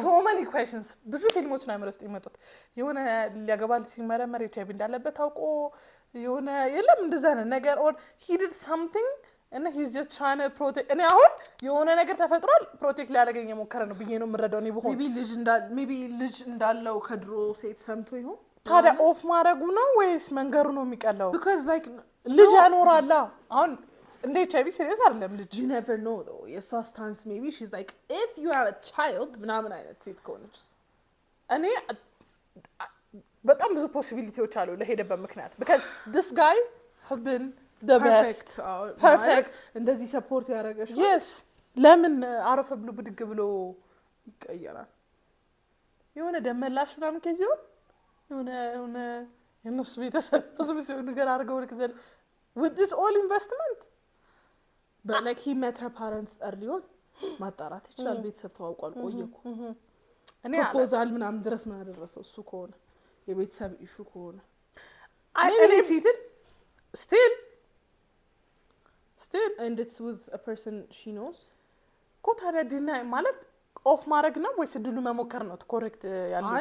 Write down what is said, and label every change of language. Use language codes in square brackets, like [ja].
[en] so many questions [am] ብዙ ፊልሞች ነው የሚረስጥ ይመጡት የሆነ ሊያገባል ሲመረመር HIV እንዳለበት ታውቆ የሆነ የለም እንደዛ ነገር [en] or he did something and he's just trying to protect [am] እኔ አሁን የሆነ ነገር ተፈጥሯል ፕሮቴክት ሊያደርገኝ የሞከረ ነው ብዬ ነው የምረዳው። እኔ በሆነ maybe ልጅ እንዳለው ከድሮ ሴት ሰምቶ ይሆን ታዲያ ኦፍ ማድረጉ ነው ወይስ መንገሩ ነው የሚቀለው? [en] because like [am] ልጅ ያኖራላ አሁን እንደ HIV ሲሪየስ አይደለም ልጅ [en] you never know though የሷ ስታንስ maybe she's like if you have a child [am] ምናምን አይነት ሴት ከሆነች እኔ በጣም ብዙ ፖሲቢሊቲዎች አሉ ለሄደበት ምክንያት [en] because this guy has been the perfect [am] እንደዚህ ሰፖርት ያደረገሽ yes ለምን አረፈ ብሎ ብድግ ብሎ ይቀየራል? የሆነ ደመላሽ ምናምን ከዚህ የሆነ የነሱ ቤተሰብ ብዙ ነገር አድርገው ልክዘል with this all investment [en] but like he met her parents early on [am] ማጣራት ይችላል ቤተሰብ ተዋውቋል ቆየኩ እኔ ፕሮፖዛል ምናምን ድረስ ምን አደረሰው እሱ ከሆነ የቤተሰብ ኢሹ ከሆነ [en] I cheated still and it's with a person she knows [am] ኮታዳ ዲና ማለት ኦፍ ማድረግ ነው ወይስ ድሉ መሞከር ነው ኮሬክት ያለው?